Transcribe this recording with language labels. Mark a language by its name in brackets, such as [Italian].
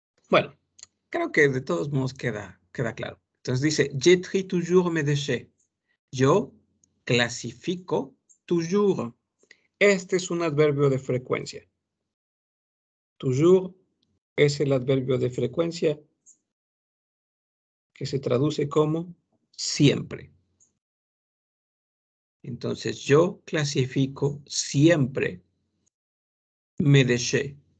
[Spanish] Bueno, creo que de todos modos queda claro. Entonces dice, [French] je trie toujours mes déchets. [Spanish] Yo clasifico toujours. Este es un adverbio de frecuencia. Toujours es el adverbio de frecuencia que se traduce como siempre. Entonces, yo clasifico siempre [French] mes déchets.